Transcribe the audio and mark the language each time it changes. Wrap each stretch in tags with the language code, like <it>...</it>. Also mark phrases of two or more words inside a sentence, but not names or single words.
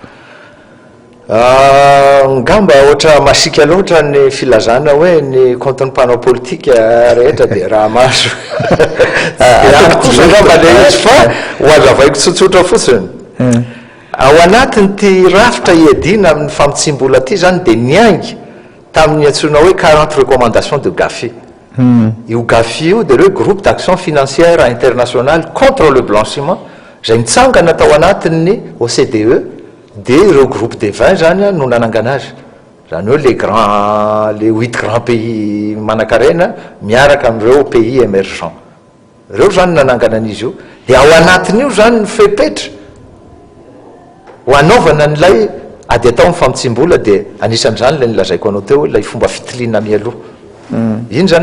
<mg>ngamba ohatra masika loatra ny filazana hoe ny compte-ny mpanao politika rehetra dia raha maso ngamba le izy fa hoazavaiko tsotsotra fotsiny ao anatiny ty rafitra iadina amin'ny famotsimbola ty zany de niaingy tamin'ny antsona hoe 40</mg> <fr>recommandations de gafi</fr> <mg>io gafi io de hoe</mg> <fr>groupe d'action financière internationale contre le blanchiment</fr> <mg>zay mitsangana tao anatin'ny OCDE de ireo</mg> <fr>groupe des 20</fr> <mg>zany no nanangana azy zany hoe</mg> <fr>les 8 grands pays</fr> <mg>manan-karena miaraka amin'ireo</mg> <fr>pays émergents</fr> <mg>ireo zany nanangana an'izy io de ao anatin'io zany ny fepetra ho anaovana n'lay ady atao amin'ny famotsimbola de anisan'zany lay nilazaiko anao teo hoe lay fomba fitilina mialoha iny zany</mg>